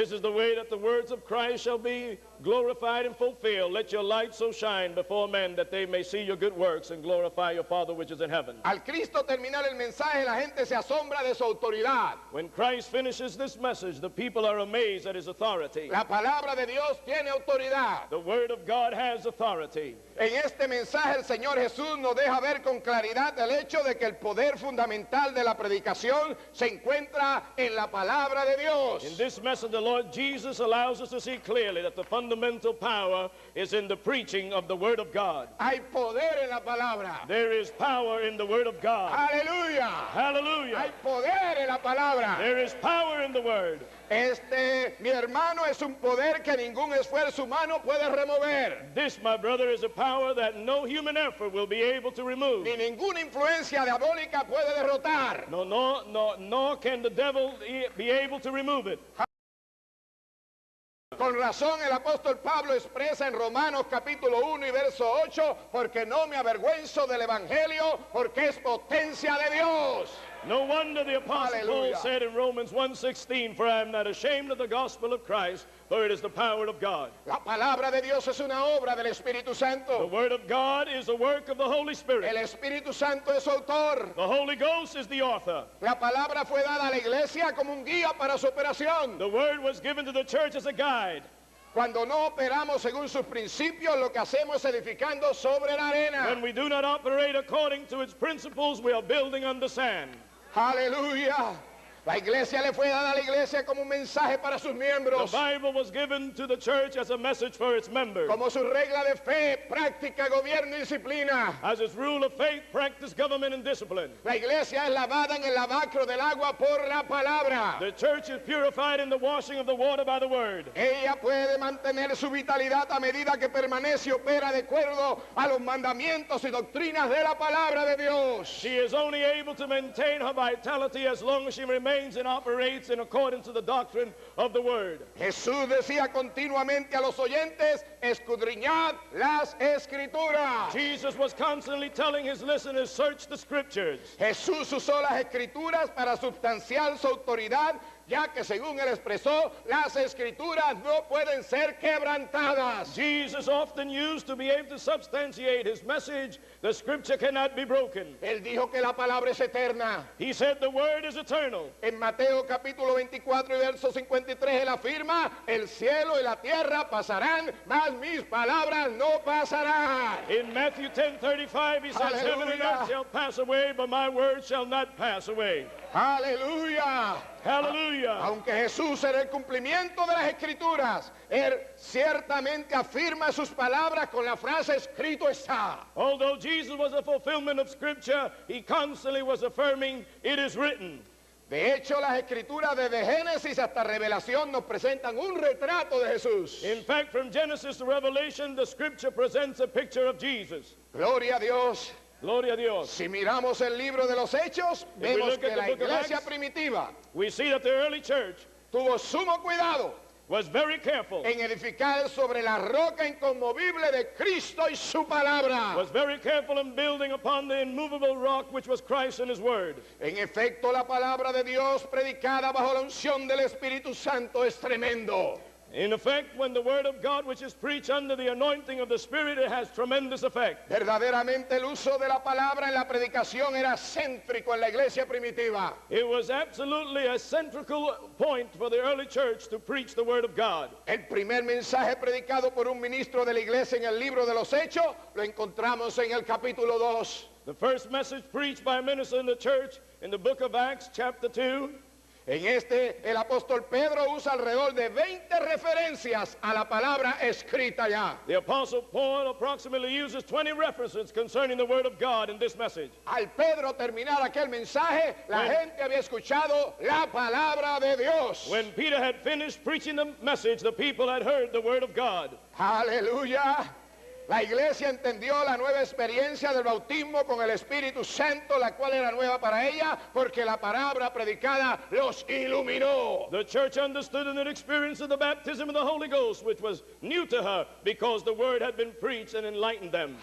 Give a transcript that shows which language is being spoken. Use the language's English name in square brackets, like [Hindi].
[English] This is the way that the words of Christ shall be glorified and fulfilled. Let your light so shine before men that they may see your good works and glorify your Father which is in heaven. [Spanish] Al Cristo terminar el mensaje, la gente se asombra de su autoridad. [English] When Christ finishes this message, the people are amazed at his authority. [Spanish] La palabra de Dios tiene autoridad. [English] The word of God has authority. [Spanish] En este mensaje el Señor Jesús nos deja ver con claridad el hecho de que el poder fundamental de la predicación se encuentra en la palabra de Dios. [English] In this message, the Lord Jesus allows us to see clearly that the fundamental power is in the preaching of the Word of God. [Spanish] Hay poder en la palabra. [English] There is power in the Word of God. [Spanish] Aleluya. [English] Hallelujah. [Spanish] Hay poder en la palabra. [English] There is power in the Word. [Spanish] Mi hermano, es un poder que ningún esfuerzo humano puede remover. [English] This, my brother, is a power that no human effort will be able to remove. [Spanish] Ni ninguna influencia diabólica puede derrotar. [English] Nor can the devil be able to remove it. [Spanish] Con razón el apóstol Pablo expresa en Romanos capítulo 1 y verso 8, porque no me avergüenzo del evangelio, porque es potencia de Dios. [English] No wonder the Apostle Paul Hallelujah. said in Romans 1:16, for I am not ashamed of the gospel of Christ, for it is the power of God. [Spanish] La palabra de Dios es una obra del Espíritu [English] The [Spanish] Santo. [English] word of God is the work of the Holy Spirit. [Spanish] El Espíritu Santo es autor. [English] The Holy Ghost is the author. [Spanish] La palabra fue dada a la iglesia como un guía para su operación. [English] The word was given to the church as a guide. [Spanish] Cuando no operamos según sus principios, lo que hacemos es edificando sobre la arena. [English] When we do not operate according to its principles, we are building on the sand. [Spanish] Aleluya. La iglesia le fue dada a la iglesia como un mensaje para sus [English] The [Spanish] miembros. [English] Bible was given to the church as a message for its members. [Spanish] Como su regla de fe, práctica, gobierno y disciplina. [English] As its rule of faith, practice, government, and discipline. [Spanish] La iglesia es lavada en el lavacro del agua por la palabra. [English] The church is purified in the washing of the water by the word. [Spanish] Ella puede mantener su vitalidad a medida que permanece y opera de acuerdo a los mandamientos y doctrinas de la palabra de Dios. [English] She is only able to maintain her vitality as long as she remains and operates in accordance to the doctrine of the word. [Spanish] Jesús decía continuamente a los oyentes, escudriñad las escrituras. [English] Jesus was constantly telling his listeners, search the scriptures. [Spanish] Jesús usó las escrituras para sustanciar su autoridad, ya que según él expresó, las escrituras no pueden ser quebrantadas. [English] Jesus often used to be able to substantiate his message, the scripture cannot be broken. [Spanish] Él dijo que la palabra es eterna. [English] He said the word is eternal. [Spanish] En Mateo capítulo 24 y verso 53 él afirma, el cielo y la tierra pasarán, mas mis palabras no pasarán. [English] In Matthew 10:35 he says, heaven and Hallelujah. earth shall pass away, but my word shall not pass away. [Spanish] Aleluya. [English] Hallelujah. [Spanish] Aunque Jesús era el cumplimiento de las escrituras, él ciertamente afirma sus palabras con la frase escrito está. [English] Although Jesus was a fulfillment of scripture, he constantly was affirming, it is written. [Spanish] De hecho, las escrituras desde Génesis hasta Revelación nos presentan un retrato de Jesús. [English] In fact, from Genesis to Revelation, the scripture presents a picture of Jesus. [Spanish] Gloria a Dios. Gloria a Dios. Si miramos el libro de los Hechos, [English] we [Spanish] vemos [English] look [Spanish] que [English] at [Spanish] la [English] the book of [Spanish] iglesia [English] Acts, [Spanish] primitiva [English] We see that the early church [Spanish] tuvo sumo cuidado [English] was very careful, [Spanish] en edificar sobre la roca inconmovible de Cristo y su palabra. [English] was very careful in building upon the immovable rock which was Christ and his word. [Spanish] En efecto, la palabra de Dios predicada bajo la unción del Espíritu Santo es tremendo. [English] In effect, when the word of God which is preached under the anointing of the Spirit, it has tremendous effect. [Spanish] Verdaderamente el uso de la palabra en la predicación era céntrico en la iglesia primitiva. [English] It was absolutely a central point for the early church to preach the word of God. [Spanish] El primer mensaje predicado por un ministro de la iglesia en el libro de los Hechos lo encontramos en el capítulo 2. [English] The first message preached by a minister in the church in the book of Acts, chapter 2. [Spanish] En este, el apóstol Pedro usa alrededor de 20 referencias a la palabra escrita ya. [English] The Apostle Paul approximately uses 20 references concerning the Word of God in this message. [Spanish] Al Pedro terminar aquel mensaje, la gente había escuchado la palabra de Dios. [English] When Peter had finished preaching the message, the people had heard the Word of God. [Spanish] Aleluya. La iglesia entendió la nueva experiencia del bautismo con el Espíritu Santo, la cual era nueva para ella, porque la palabra predicada los iluminó. [English] The church understood an experience of the baptism of the Holy Ghost, which was new to her because the Word had been preached and enlightened them.